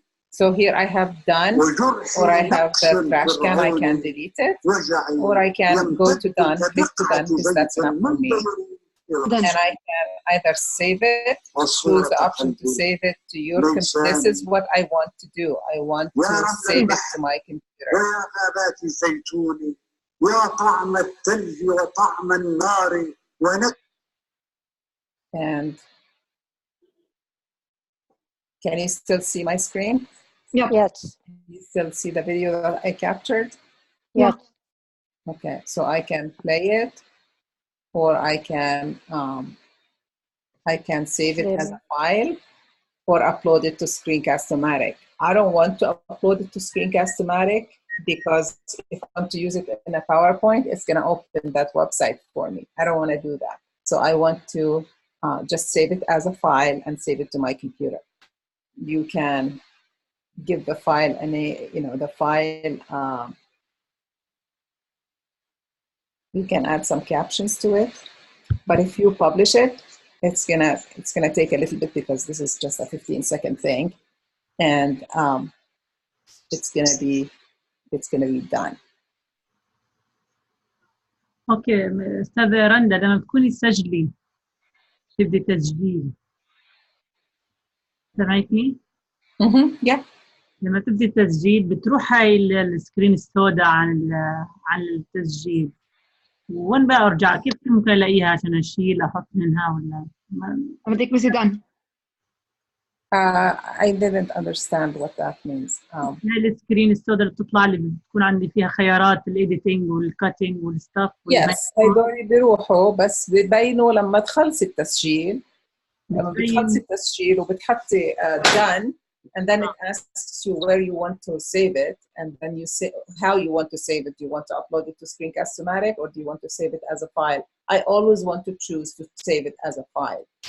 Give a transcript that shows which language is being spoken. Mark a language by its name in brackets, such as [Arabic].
[English] So here I have done, or I have the trash can, I can delete it, or I can go to done, click to done, because that's enough for me. And I can either save it, choose the option to save it to your computer. This is what I want to do. I want to save it to my computer. [Arabic] يا غابات الزيتون يا طعم الثلج وطعم النار [English] And can you still see my screen? Yeah. Yes. You still see the video that I captured? Yes. Okay, so I can play it, or I can save it as a file, or upload it to Screencast-O-Matic. I don't want to upload it to Screencast-O-Matic because if I want to use it in a PowerPoint, it's going to open that website for me. I don't want to do that. So I want to just save it as a file and save it to my computer. You can give the file the file. You can add some captions to it, but if you publish it, it's gonna take a little bit because this is just a 15-second thing, and it's gonna be done. [Arabic] اوكي استاذة رندا، لما تكوني تسجلي تبدي تسجيل، سمعتني؟ [English] Yeah. [Arabic] لما تبدي التسجيل بتروح هاي السكرين السوداء عن التسجيل، وين بقى ارجع؟ كيف ممكن الاقيها عشان اشيل احط منها ولا لما تكبسي done. [English] I didn't understand what that means. [Arabic] هاي السكرين السوداء اللي بتطلع لي بتكون عندي فيها خيارات الايديتنج والكاتنج والستاف. [English] Yes, [Arabic] هيدول بيروحوا بس ببينوا لما تخلصي التسجيل. لما بتخلصي التسجيل وبتحطي [English] done, and then it asks you where you want to save it, and then you say how you want to save it. Do you want to upload it to Screencast-O-Matic, or do you want to save it as a file? I always want to choose to save it as a file.